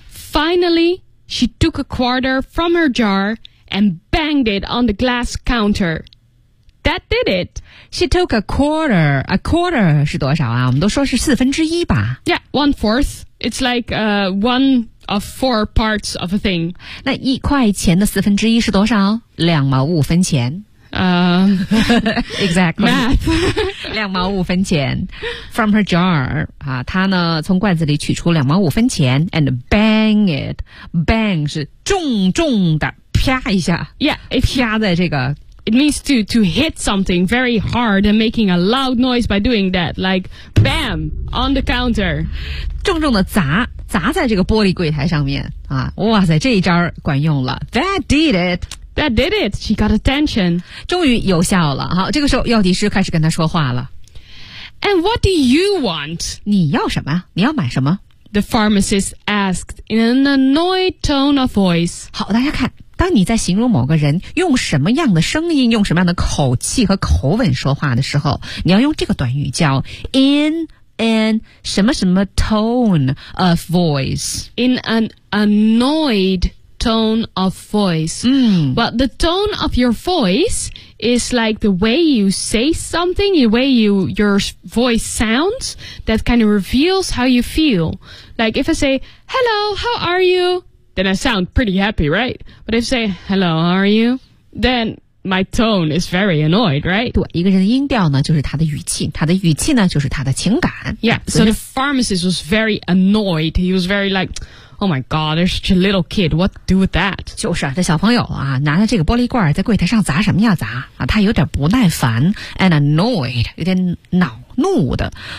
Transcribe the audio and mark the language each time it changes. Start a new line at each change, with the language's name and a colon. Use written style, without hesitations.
English: Finally, she took a quarter from her jar and banged it on the glass counter. That did it. She took a quarter. A quarter
Chinese: 是多少啊？我们都说是四分之一吧。
English: Yeah, one fourth. It's like one of four parts of a thing.
Chinese: 那一块钱的四分之一是多少？两毛五分钱。
English: exactly. Math.
Chinese: 两毛五分钱。
English: From her jar.
Chinese: 啊，她呢，从罐子里取出两毛五分钱
English: and bang it.
Chinese: Bang 是重重的啪一下。
English: Yeah.
Chinese: 啪在这个。
English: It means to hit something very hard and making a loud noise by doing that. Like, bam, on the counter.
Chinese: 重重的砸。砸在这个玻璃柜台上面。啊，哇塞，这一招管用了。
English: That did it.
Chinese: That did it. She got attention. 终于有效了。好，这个时候药剂师开始跟她说话了。
English: And what do you want?
Chinese: 你要什么？你要买什么？
English: The pharmacist asked in an annoyed tone of voice.
Chinese: 好，大家看，当你在形容某个人用什么样的声音、用什么样的口气和口吻说话的时候，你要用这个短语叫
English: in an
Chinese: 什么什么
English: tone of voice. In an annoyed tone of voice. Well, the tone of your voice is like the way you say something, the way your voice sounds, that kind of reveals how you feel. Like if I say, hello, how are you? Then I sound pretty happy, right? But if I say, hello, how are you? Then my tone is very annoyed, right?
Chinese: 对，一个人的音调呢，就是他的语气，他的语气呢，就是他的情感。
English: Yeah, so the pharmacist was very annoyed. He was very like... Oh my god, there's such a little kid. What to do with that?
Chinese: 就是啊，这小朋友啊，拿着这个玻璃罐在柜台上砸什么呀砸啊，他有点不耐烦
English: and annoyed,
Chinese: 有点恼怒的。